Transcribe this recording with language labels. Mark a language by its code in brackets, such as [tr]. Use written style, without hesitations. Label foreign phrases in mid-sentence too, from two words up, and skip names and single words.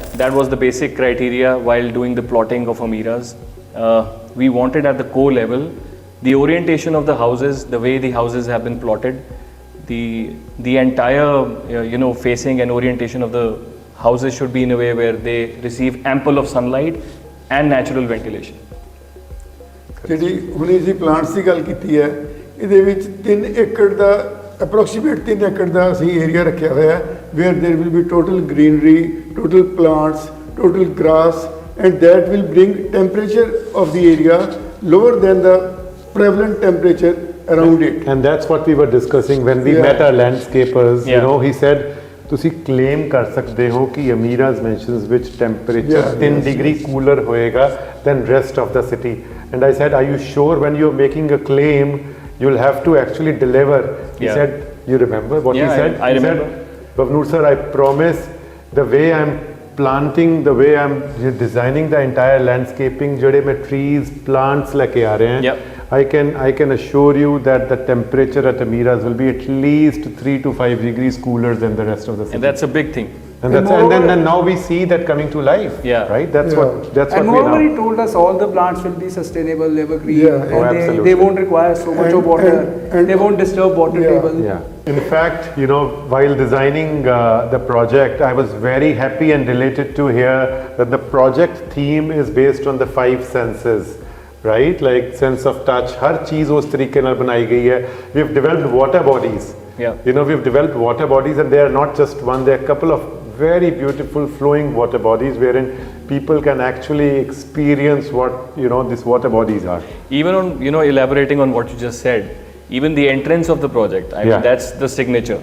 [en] That was the basic criteria while doing the plotting of Amiras. We wanted at the core level, the orientation of the houses, the way the houses have been plotted, the entire facing and orientation of the houses should be in a way where they receive ample of sunlight and natural ventilation. [pa] ਜਿਹੜੀ ਹੁਣੇ ਅਸੀਂ ਪਲਾਂਟਸ ਦੀ ਗੱਲ ਕੀਤੀ ਹੈ, ਇਹਦੇ ਵਿੱਚ 3 ਏਕੜ ਦਾ approximate 3 ਏਕੜ ਦਾ ਅਸੀਂ ਏਰੀਆ ਰੱਖਿਆ ਹੋਇਆ ਹੈ, [en] where there will be total greenery, total plants, total grass, and that will bring temperature of the area lower than the prevalent temperature around it. And that's what we were discussing when we met our landscapers. He said, [pa] ਤੁਸੀਂ claim ਕਰ ਸਕਦੇ ਹੋ ਕਿ [en] Ameeras Mansions which temperature 10 degree cooler [pa] ਹੋਏਗਾ [en] than rest of the city. And I said, are you sure when you're making a claim, you'll have to actually deliver? He said, you remember what he said? I remember. He said, Bhavnoor sir, I promise the way I'm planting, the way I'm designing the entire landscaping, [hi] जडे में [en] trees, plants [hi] लेके आ रहे हैं, [en] I can assure you that the temperature at Amiras will be at least 3 to 5 degrees cooler than the rest of the city. And that's a big thing. And then now we see that coming to life. Right? That's what and we moreover, now. he told us all the plants will be sustainable, evergreen, and absolutely. they won't require so much of water, and they won't disturb water table. In fact, while designing the project, I was very happy and delighted to hear that the project theme is based on the 5 senses. Right, like sense of touch, [hi] हर चीज उस तरीके नाल बनाई गई है. [en] We've developed water bodies. We've developed water bodies, and they are not just one. There are a couple of very beautiful flowing water bodies wherein people can actually experience what these water bodies are. Even on elaborating on what you just said, even the entrance of the project, I mean, that's the signature.